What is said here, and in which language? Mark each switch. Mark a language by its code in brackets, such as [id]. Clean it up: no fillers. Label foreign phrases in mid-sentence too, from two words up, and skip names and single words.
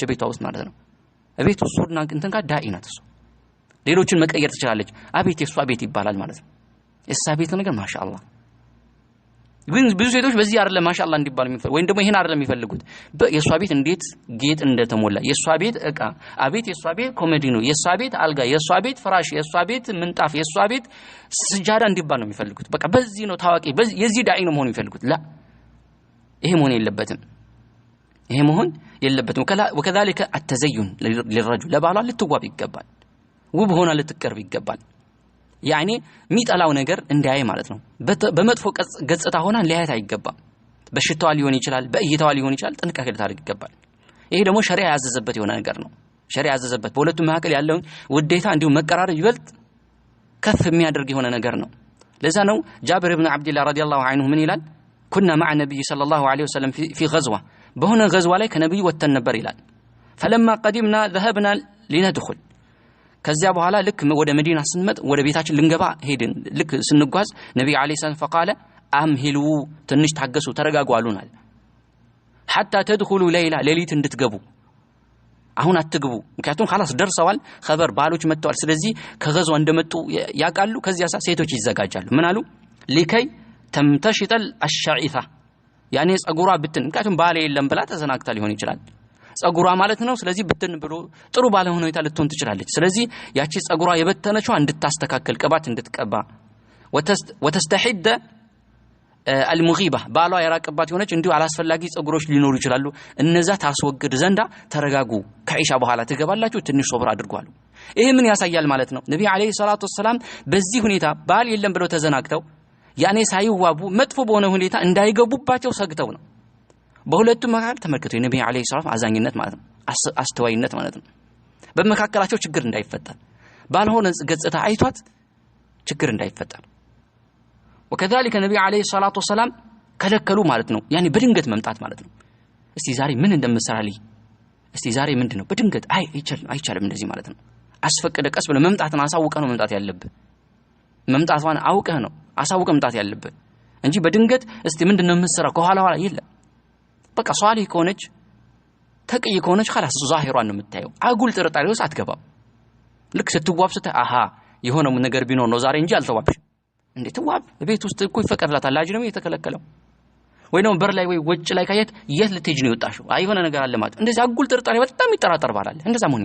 [am] ቤቷ ውስጥ ማለት ነው ቤቷ ሱና እንትን ጋር ዳኢ ናት እሱ ሌሎችን መቀየር ትችላለች አቤት የሷ ቤት ይባላል ማለት ነው የሷ ቤት ነገር ማሻአላህ ግን ብዙ ሴቶች በዚህ አይደለም ማሻአላህ እንዲባል የሚፈልጉ ወይም ደግሞ ይሄን አይደለም የሚፈልጉት የሷ ቤት እንዴት ጌጥ እንደተሞላ የሷ ቤት እቃ አቤት የሷ ቤት ኮሜዲ ነው የሷ ቤት አልጋ የሷ ቤት ፍራሽ የሷ ቤት ምንጣፍ የሷ ቤት ስጃዳ እንዲባል ነው የሚፈልጉት በቃ በዚህ ነው ታዋቂ የዚህ ዳኢ ነው መሆን የሚፈልጉት ላ ይሄ መሆን የለበትም [ar] وكذلك التزين للرجل [am] ለባሏ ልትዋብ ይገባል ውብ ሆና ልትቀርብ ይገባል يعني ሚጣላው ነገር እንዳያይ ማለት ነው በመጥፎ ገጽታ ሆና ሊያያት አይገባም በሽታዋ ሊሆን ይችላል በእይታዋ ሊሆን ይችላል ጥንቃቄ ልታደርግ ይገባል ይሄ ደግሞ ሸሪዓ ያዘዘበት የሆነ ነገር ነው ሸሪዓ ያዘዘበት በሁለቱም መካከል ያለውን ውዴታ እንዲሁ መቀራረብ ይበልጥ ከፍ የሚያደርግ የሆነ ነገር ነው ለዛ ነው ጃብር ኢብኑ አብዱላህ [ar] رضي الله عنه [am] ምን ይላል [ar] كنا مع النبي صلى الله عليه وسلم في غزوة [am] በሆነ غزوة ላይ ከነብዩ ወተን ነበር ይላል [ar] فلما قدمنا ذهبنا لندخل [am] ከዚያ በኋላ ልክ ወደ መዲና ስንመጥ ወደ ቤታችን ልንገባ ሄድን ልክ ስንጓዝ ነብዩ [ar] عليه السلام فقال امهلوا [am] ትንሽ ታገሱ ተረጋጉ አሉናል [ar] حتى تدخلوا ليلة [am] ሌሊት እንድትገቡ አሁን አትግቡ ምክንያቱም خلاص ደርሰዋል خبر ባሎች መጥተዋል ስለዚህ ከገዙ እንደመጡ ያቃሉ ከዚያ ሴቶች ይዘጋጃሉ ምን አሉ [ar] لكي تمتشط الشعيثة يعني [am] ጸጉሯ ብትን ምክንያቱም ባለ የለም ብላ ተዘናግታ ሊሆን ይችላል ጸጉሯ ማለት ነው ስለዚህ ብትን ብሎ ጥሩ ባለ ሁኔታ ልትሆን ትችላለች ስለዚህ ያቺ ጸጉሯ የበተነችው እንድታስተካከል ቅባት እንድትቀባ [ar] وتستحد المغيبة [am] ባሏ ያራቀባት የሆነች እንዲሁ አላስፈላጊ ጸጉሮች ሊኖሩ ይችላሉ እነዛ ታስወግድ ዘንዳ ተረጋጉ ከኢሻ በኋላ ትገባላችሁ ትንሽ ሶብር አድርጓሉ ይሄ ምን ያሳያል ማለት ነው ነብዩ [ar] عليه الصلاة والسلام [am] በዚህ ሁኔታ ባል የለም ብለው ተዘናግተው ያኔ ሳይዋቡ መጥፎ በሆነ ሁኔታ እንዳይገቡባቸው ሰግተው ነው በሁለቱም መካከል ተመልከቱ የነብዩ [ar] عليه السلام [am] አዛኝነት ማለት ነው አስተዋይነት ማለት ነው በመካከላቸው ችግር እንዳይፈጠር ባልሆነ ገጽታ አይቷት ችግር እንዳይፈጠር [ar] وكذلك النبي عليه الصلاه والسلام [am] ከለከሉ ማለት ነው ያኔ በድንገት መምጣት ማለት ነው እስቲ ዛሬ ምን እንደምሰራልኝ እስቲ ዛሬ ምንድነው በድንገት አይቻልም እንደዚህ ማለት ነው አስፈቀደ ቀስ ብለ መምጣትን አሳውቀ ነው መምጣት ያለብህ መምጣቷን አውቀህ ነው አሳውቀህ መምጣት ያለብህ እንጂ በድንገት እስቲ ምንድነው የምሰራው ከኋላ ኋላ ይለ በቃ ሷሊ ከሆነች ተቅይ ከሆነች خلاص ዛሂሯን ነው የምታየው አጉል ጥርጣሬ ውስጥ አትገባም ልክ ስትዋብ አሃ የሆነው ነገር ቢኖር ነው ዛሬ እንጂ አልተዋብሽ እንዴ ተዋብ ቤት ውስጥ እኮ ይፈቀድላታል ላጅ ነው የተከለከለው ወይ ነው በር ላይ ወይ ወጭ ላይ ካየት የት ልትሄጂ ነው የወጣሽው አይሆነ ነገር አለ ማለት እንደዚህ አጉል ጥርጣሬ በጣም ይጠራጠር ባላል እንደዛ